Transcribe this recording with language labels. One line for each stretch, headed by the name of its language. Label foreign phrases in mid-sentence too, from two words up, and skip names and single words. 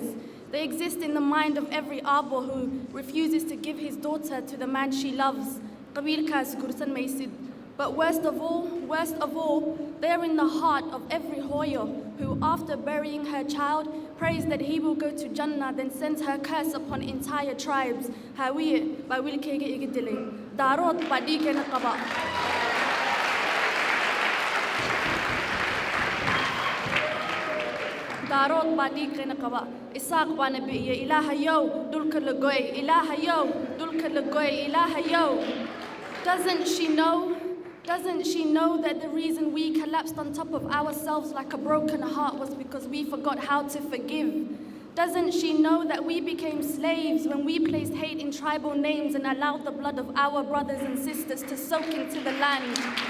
English: They exist in the mind of every Abo who refuses to give his daughter to the man she loves. But worst of all, they are in the heart of every Hoyo who, after burying her child, prays that he will go to Jannah, then sends her curse upon entire tribes.
Somali: Darod badi kena kaba, Isaac bana biye, Ilaha yo, dulka lagoy, Ilaha yo, dulka lagoy, Ilaha yo.
English: Doesn't she know that the reason we collapsed on top of ourselves like a broken heart was because we forgot how to forgive? Doesn't she know that we became slaves when we placed hate in tribal names and allowed the blood of our brothers and sisters to soak into the land?